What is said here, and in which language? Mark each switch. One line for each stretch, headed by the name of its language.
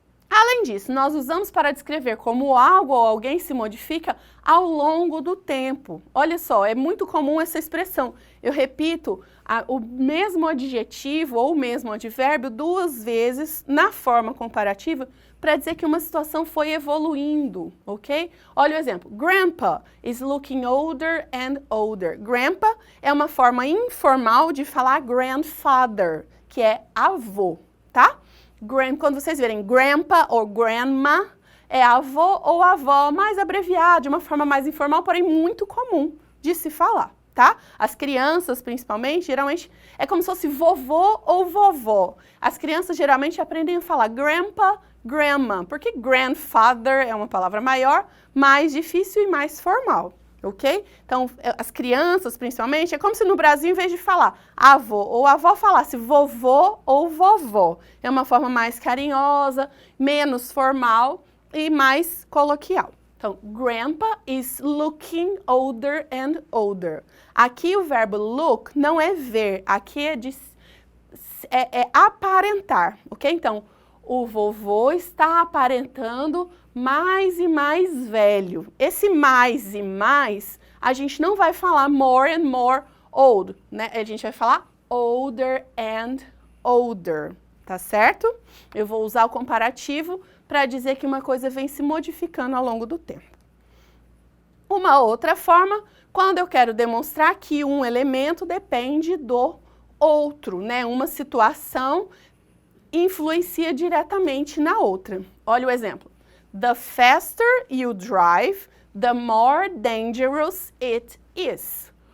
Portuguese: Além disso, nós usamos para descrever como algo ou alguém se modifica ao longo do tempo. Olha só, é muito comum essa expressão. Eu repito o mesmo adjetivo ou o mesmo advérbio 2 vezes na forma comparativa para dizer que uma situação foi evoluindo, ok? Olha o exemplo.
English: Grandpa is looking older and older.
Portuguese: Grandpa é uma forma informal de falar grandfather, que é avô, tá? Quando vocês verem grandpa ou grandma, é avô ou avó, mais abreviado, de uma forma mais informal, porém muito comum de se falar, tá? As crianças, principalmente, geralmente, é como se fosse vovô ou vovó. As crianças geralmente aprendem a falar grandpa, grandma, porque grandfather é uma palavra maior, mais difícil e mais formal. Ok? Então, as crianças, principalmente, é como se no Brasil, em vez de falar avô ou avó, falasse vovô ou vovó. É uma forma mais carinhosa, menos formal e mais coloquial. Então,
English: grandpa is looking older and older.
Portuguese: Aqui o verbo look não é ver, aqui é aparentar, ok? Então, o vovô está aparentando mais e mais velho. Esse mais e mais, a gente não vai falar
English: more and more old,
Portuguese: né? A gente vai falar
English: older and older,
Portuguese: tá certo? Eu vou usar o comparativo para dizer que uma coisa vem se modificando ao longo do tempo. Uma outra forma, quando eu quero demonstrar que um elemento depende do outro, né? Uma situação influencia diretamente na outra. Olha o exemplo.
English: The faster you drive, the more dangerous it is.